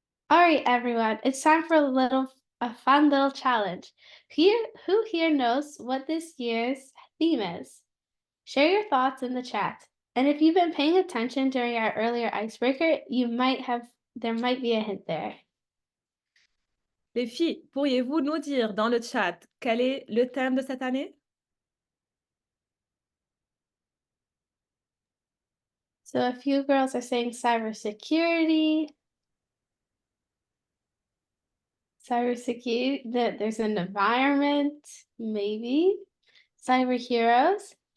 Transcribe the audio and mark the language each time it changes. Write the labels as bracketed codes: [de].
[en] All right, everyone, it's time for a fun little challenge. Who here knows what this year's theme is? Share your thoughts in the chat. And if you've been paying attention during our earlier icebreaker, there might be a hint there. [fr] Les filles, pourriez-vous nous dire dans le chat quel est le thème de cette année? [en] So a few girls are saying cybersecurity. Cybersecurity, that there's an environment, maybe. Cyber heroes.